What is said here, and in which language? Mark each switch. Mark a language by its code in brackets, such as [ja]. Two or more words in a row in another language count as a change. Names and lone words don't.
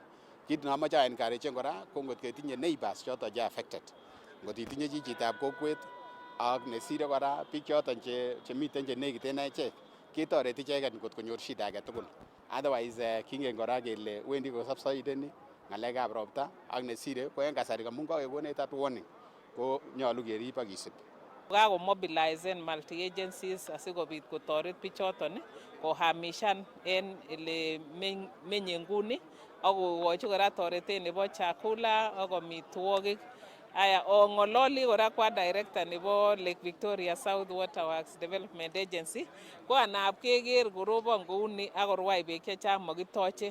[kln] Kit nemoche encourage kora ko ngot ketinye neighbors choton che affected, ngot itinye chichitab kokwet ak nesire kora biik choton chemiten chenekiten echek ketoreti icheket ngot konyor shida agetugul. Otherwise kingen kora kele wendi kosubsideni ng'alekab ropta ak nesire ko en kasari amun kakekonech [en] that warning [kln] ko nyolu kerib ak kisib. Kakomobilizen [en] multi agencies [kln] asikobit kotoret bichoton kohamishan en ele menye nguni ak kokochi kora toretet nebo chakula ak amitwogik. Aya ong'ololi kora kwa director nebo Lake Victoria South Water Works Development Agency ko anab keker korobon kouni ak korwai beek chechang mokitoche.